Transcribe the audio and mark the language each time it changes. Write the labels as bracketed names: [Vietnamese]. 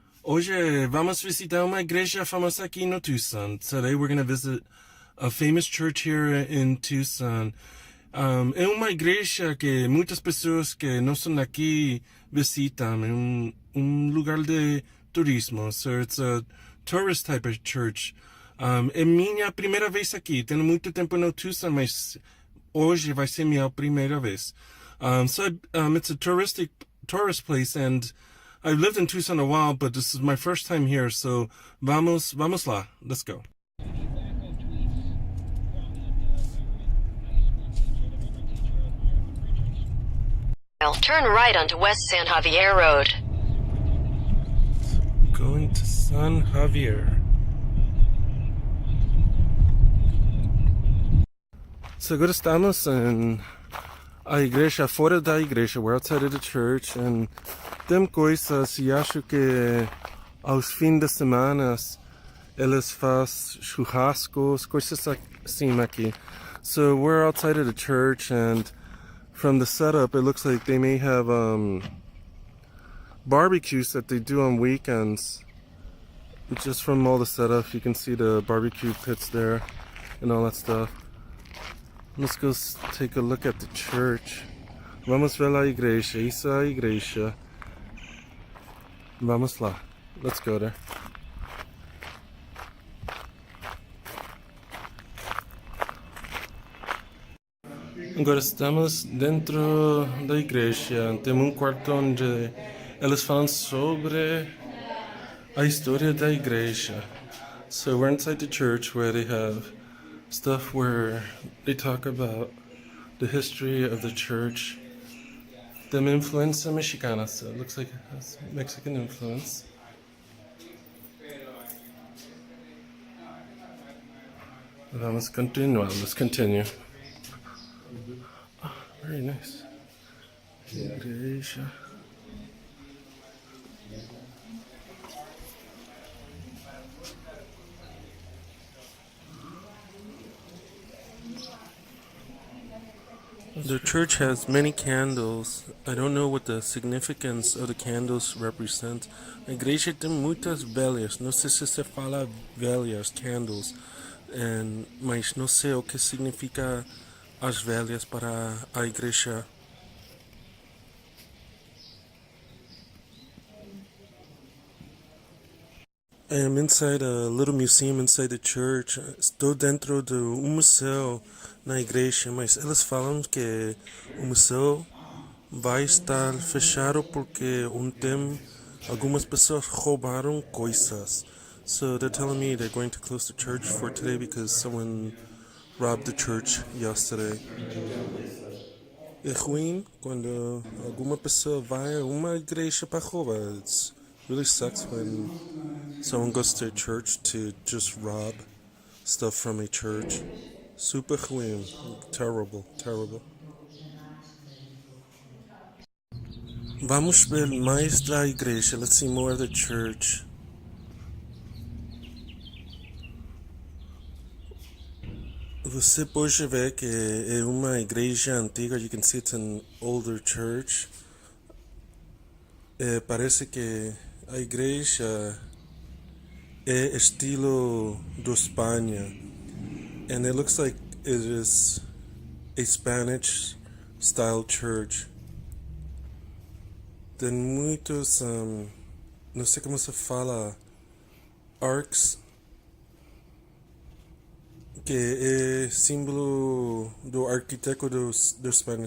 [Portuguese] Hoje vamos visitar uma igreja famosa aqui no Tucson. [English] Today we're going to visit a famous church here in Tucson. [Portuguese] É uma igreja que muitas pessoas que não são daqui visitam. É lugar de turismo. [English] So it's a tourist type of church. [Portuguese] É minha primeira vez aqui. Tenho muito tempo no Tucson, mas hoje vai ser minha primeira vez. [English] It's a tourist place, and I've lived in Tucson a while, but this is my first time here, so [Portuguese] vamos lá. [English] Let's go. Turn right onto West San Xavier Road. Going to San Xavier. [Portuguese] So agora estamos em a igreja, fora da igreja. [English] We're outside of the church, and [Portuguese] tem coisas, e acho que aos fins de semana eles fazem churrascos, coisas assim aqui. [English] So we're outside of the church, and from the setup it looks like they may have barbecues that they do on weekends. Just from all the setup you can see the barbecue pits there and all that stuff. Let's go take a look at the church. [Portuguese] Vamos ver a igreja. Isso é a igreja. Vamos lá. [English] Let's go there. [Portuguese] Agora estamos dentro da igreja. Tem quarto onde eles falam sobre a história da igreja. [English] So we're inside the church where they have stuff where they talk about the history of the church. Them influence mexicana, so it looks like it has Mexican influence. [Portuguese] Vamos continuar. [English] Let's continue. Oh, very nice. Igreja. The church has many candles. I don't know what the significance of the candles represent. [Portuguese] A igreja tem muitas velhas. Não sei se se fala velhas, candles. Mas não sei o que significa as velhas para a igreja. [English] I am inside a little museum inside the church. [Portuguese] Estou dentro de museu na igreja, mas eles falam que o museu vai estar fechado porque tempo algumas pessoas roubaram coisas. [English] So they're telling me they're going to close the church for today because someone robbed the church yesterday. [Portuguese] É ruim quando alguma pessoa vai a uma igreja para roubar. [English] It really sucks when someone goes to a church to just rob stuff from a church. [Portuguese] Super ruim. [English] Terrible, terrible. [Portuguese] Vamos ver mais da igreja. [English] Let's see more of the church. [Portuguese] Você pode ver que é uma igreja antiga. [English] You can see it's an older church. [Portuguese] Parece que a igreja é estilo do Espanha. [English] And it looks like it is a Spanish style church. [Portuguese] Tem muitos, não sei como se fala, arcs, que é símbolo do arquiteto do Espanha.